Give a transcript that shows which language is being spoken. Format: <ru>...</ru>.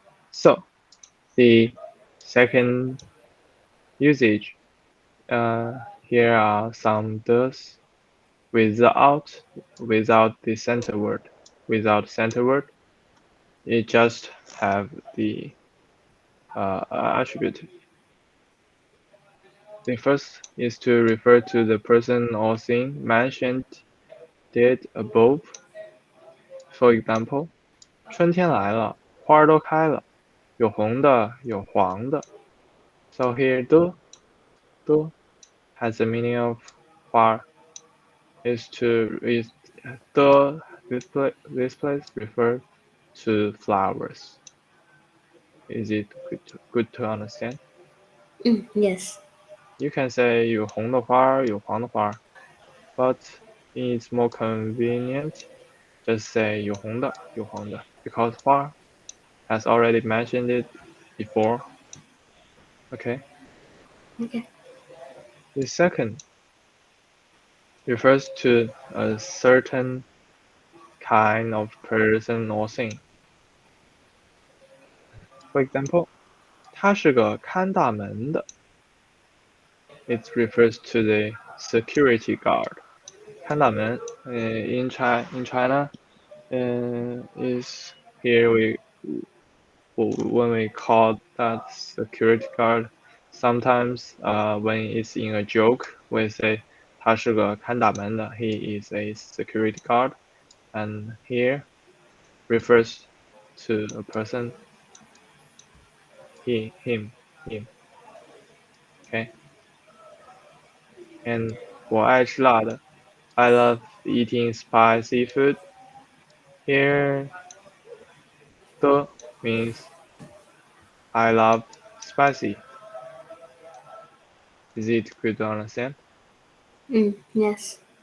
<en>So the second usage, here are some does without the center word. Without center word, it just have the attribute. The first is to refer to the person or thing mentioned did above. For example,</en> <zh>春天来了，花儿都开了，有红的，有黄的。</zh> <en>So here 的 has the meaning of 花 is the this place refer to flowers. Is it good to understand? Yes. You can say</en> <zh>有红的花，有黄的花</zh> <en>but it's more convenient just say</en> <zh>有红的，有黄的</zh> <en>because 花 has already mentioned it before. Okay. Okay. The second refers to a certain kind of person or thing. For example,</en> <zh>他是个看大门的.</zh> <en>It refers to the security guard. 看大门 in China is here when we call that security guard. Sometimes when it's in a joke, we say</en> <zh>他是个看大门的.</zh> <en>He is a security guard, and here refers to a person, him. Okay, and</en> <zh>我爱吃辣的.</zh> <en>I love eating spicy food. Here, 的 means I love spicy. Is it good to understand? Yes.</en>